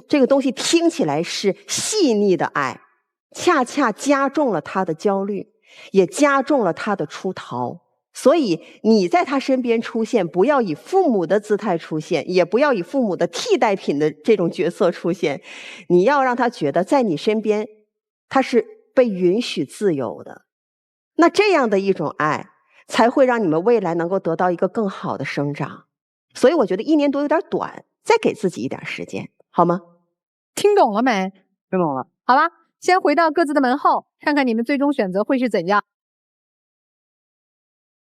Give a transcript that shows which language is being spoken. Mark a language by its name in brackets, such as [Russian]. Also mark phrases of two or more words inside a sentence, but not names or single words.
[Chinese] 這個東西聽起來是細膩的愛，恰恰加重了他的焦慮，也加重了他的出逃。所以你在他身邊出現，不要以父母的姿態出現，也不要以父母的替代品的這種角色出現。你要讓他覺得在你身邊他是被允許自由的。那這樣的一種愛才會讓你們未來能夠得到一個更好的生長。所以我覺得1年多有點短，再給自己一點時間，好嗎？聽懂了沒？聽懂了。好了，先回到各自的門後，看看你們最終選擇會是怎樣。